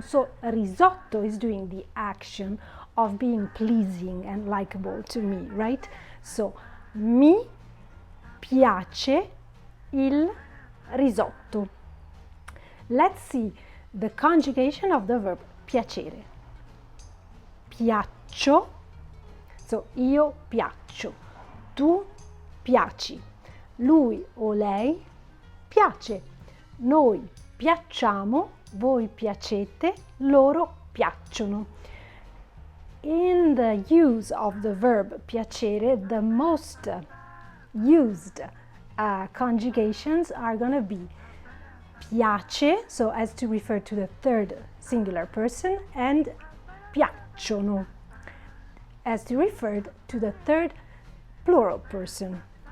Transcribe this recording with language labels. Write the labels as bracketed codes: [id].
[en] So risotto is doing the action of being pleasing and likable to me, right? [it] So mi piace il risotto. [en] Let's see the conjugation of the verb piacere. [it] Piaccio, so io piaccio, tu piaci, lui o lei piace, noi piacciamo, voi piacete, loro piacciono. [en] In the use of the verb piacere, the most used conjugations are going to be piace, so as to refer to the third singular person, and piacciono, as to refer to the third plural person.